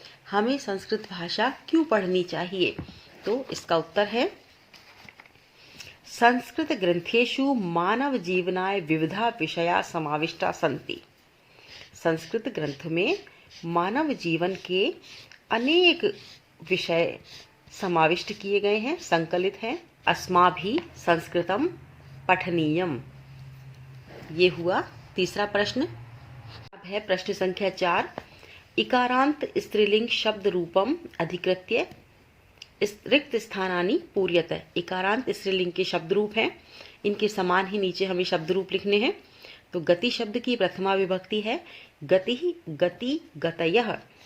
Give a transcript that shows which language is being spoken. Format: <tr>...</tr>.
<hi>हमें संस्कृत भाषा क्यों पढ़नी चाहिए। तो इसका उत्तर है,</hi> <sa>संस्कृत ग्रंथेषु मानव जीवनाय विविधा विषया समाविष्टा सन्ति।</sa> <hi>संस्कृत ग्रंथ में मानव जीवन के अनेक विषय समाविष्ट किए गए हैं, संकलित हैं।</hi> <sa>अस्माभिः संस्कृतम पठनीयम।</sa> <hi>ये हुआ तीसरा प्रश्न। अब है प्रश्न संख्या 4,</hi> <sa>इकारांत स्त्रीलिंग शब्द रूपम अधिकृत्य रिक्त स्थानानि पूर्यत।</sa> <hi>इकारांत स्त्रीलिंग के शब्द रूप हैं, इनके समान ही नीचे हमें शब्द रूप लिखने हैं। तो गति शब्द की प्रथमा विभक्ति है गति, गति गतयः।</hi>